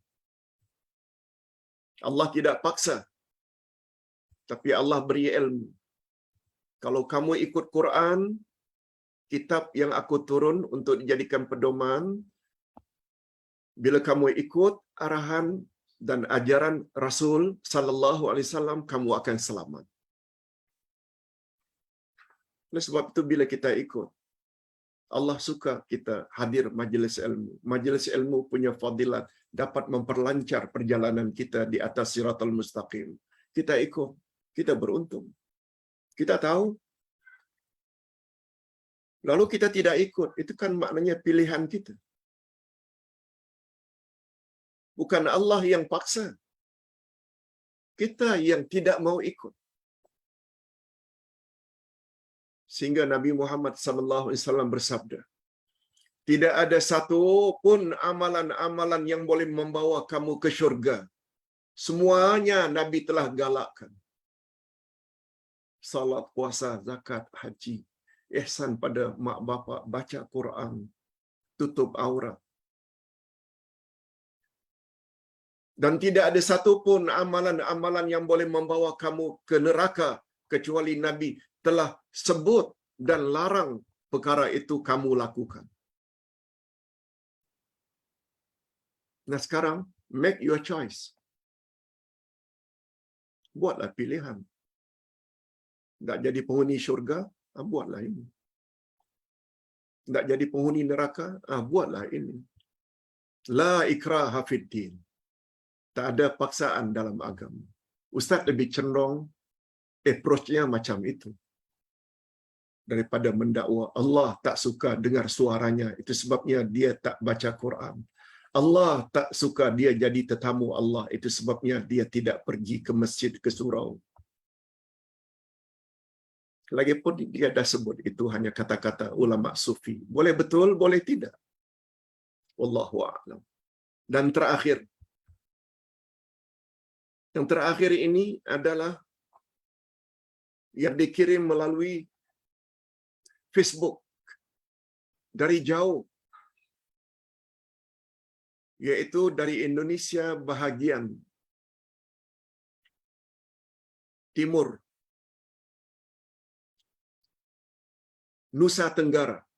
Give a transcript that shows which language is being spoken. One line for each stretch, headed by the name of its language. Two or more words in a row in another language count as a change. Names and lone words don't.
Malay: Allah tidak paksa, tapi Allah beri ilmu. Kalau kamu ikut Quran, kitab yang aku turun untuk dijadikan pedoman, bila kamu ikut arahan dan ajaran Rasul
Arabic: صلى الله عليه وسلم,
Malay: kamu akan selamat. Oleh sebab itu bila kita ikut, Allah suka kita hadir majlis ilmu. Majlis ilmu punya fadilat, dapat memperlancar perjalanan kita di atas
Arabic: الصراط المستقيم.
Malay: Kita ikut, kita beruntung. Kita tahu. Lalu kita tidak ikut, itu kan maknanya pilihan kita. Bukan Allah yang paksa. Kita yang tidak mau ikut. Sehingga Nabi Muhammad
Arabic: صلى الله عليه وسلم
Malay: bersabda, tidak ada satu pun amalan-amalan yang boleh membawa kamu ke syurga. Semuanya Nabi telah galakkan. Salat, puasa, zakat, haji, ihsan pada mak bapak, baca Quran, tutup aurat. Dan tidak ada satu pun amalan-amalan yang boleh membawa kamu ke neraka kecuali Nabi telah sebut dan larang perkara itu kamu lakukan. Nah sekarang,
English: make your choice.
Malay: Buatlah pilihan. Tak jadi penghuni syurga, buatlah ini. Tak jadi penghuni neraka, buatlah ini.
Arabic: لا إكراه في الدين.
Malay: Tak ada paksaan dalam agama. Ustaz lebih cenderung approach-nya macam itu. Daripada mendakwa Allah tak suka dengar suaranya, itu sebabnya dia tak baca Quran. Allah tak suka dia jadi tetamu Allah, itu sebabnya dia tidak pergi ke masjid, ke surau. Lagipun dia dah sebut itu hanya kata-kata ulama sufi. Boleh betul, boleh tidak.
Arabic: والله أعلم.
Malay: Dan terakhir, yang terakhir ini adalah yang dikirim melalui Facebook dari jauh, yaitu dari Indonesia bahagian timur, Nusa Tenggara.